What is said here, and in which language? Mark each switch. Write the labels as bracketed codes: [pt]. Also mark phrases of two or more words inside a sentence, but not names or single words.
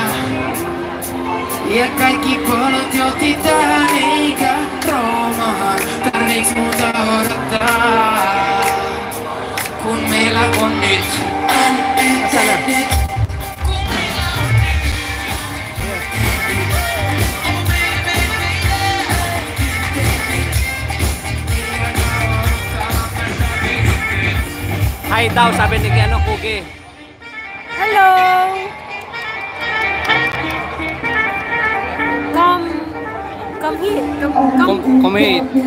[fi] Ja kaikki polot johti tähän eikä Roomaan. Tarviiks muuta odottaa? Kun meillä on nyt [tl] Hai daw, sabi ni Kiano Kugi. [en] Hello! Come here. Come here.